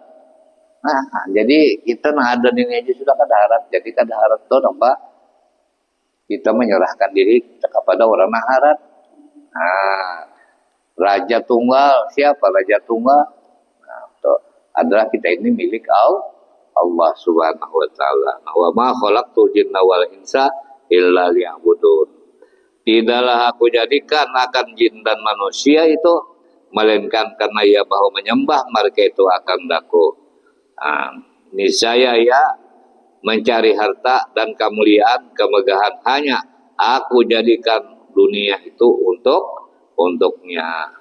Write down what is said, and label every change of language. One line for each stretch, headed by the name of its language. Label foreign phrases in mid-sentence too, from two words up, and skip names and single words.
Banjar: Nah, jadi kita ada ini aja sudah kada harap. Jadi kada harap itu apa?
Indonesian: Kita menyerahkan diri kepada orang naharat. Nah, Raja Tunggal siapa Raja Tunggal? Nah, itu adalah kita ini milik Allah Subhanahu Wa Taala.
Arabic: وما خلقت الجن والإنس إلا ليعبدون.
Indonesian: Tidaklah aku jadikan akan jin dan manusia itu melainkan karena ia bahwa menyembah mereka itu akan daku. Nah, niscaya ya mencari harta dan kemuliaan kemegahan hanya aku jadikan dunia itu untuknya.